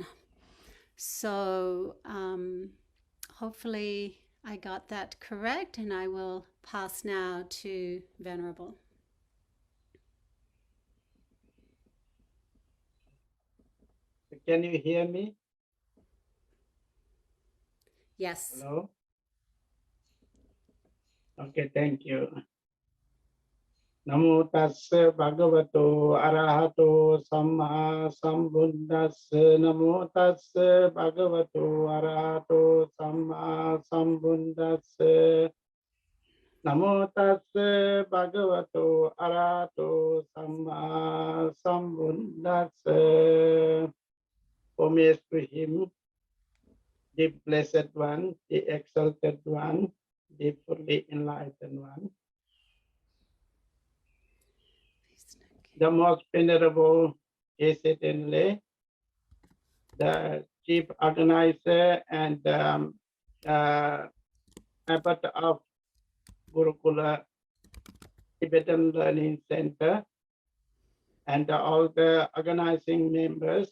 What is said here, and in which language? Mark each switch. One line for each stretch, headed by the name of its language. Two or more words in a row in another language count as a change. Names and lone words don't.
English: So hopefully I got that correct, and I will pass now to Venerable. Can you hear me? Yes. Hello? Okay, thank you.
Pali: Namo tassa bhagavato arahato samma sambuddhassa. Namo tassa bhagavato arahato samma sambuddhassa. Namo tassa bhagavato arahato samma sambuddhassa.
English: Homage to him, the Blessed One, the Exalted One, the fully enlightened one. The most venerable Geshe Tenley, the chief organizer and abbot of Kurukulla Tibetan Learning Center, and all the organizing members.